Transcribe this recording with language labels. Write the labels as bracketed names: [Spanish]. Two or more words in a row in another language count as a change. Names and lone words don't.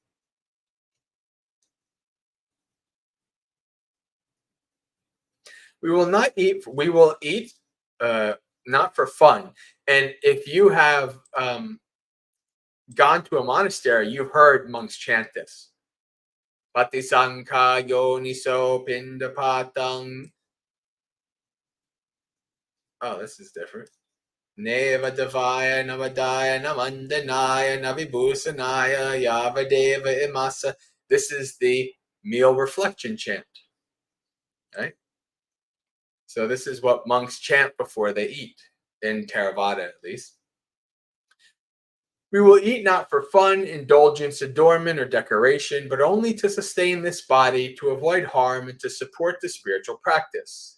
[English] We will eat not for fun. And if you have gone to a monastery, you've heard monks chant this. [Pali] Patisankha yoniso pindapatang. [English] Oh, this is different. [Pali] Nevadavaya navadaya namandanaya navibhusanaya yavadeva imasa. [English] This is the meal reflection chant. Right? So this is what monks chant before they eat, in Theravada at least. We will eat not for fun, indulgence, adornment, or decoration, but only to sustain this body, to avoid harm, and to support the spiritual practice.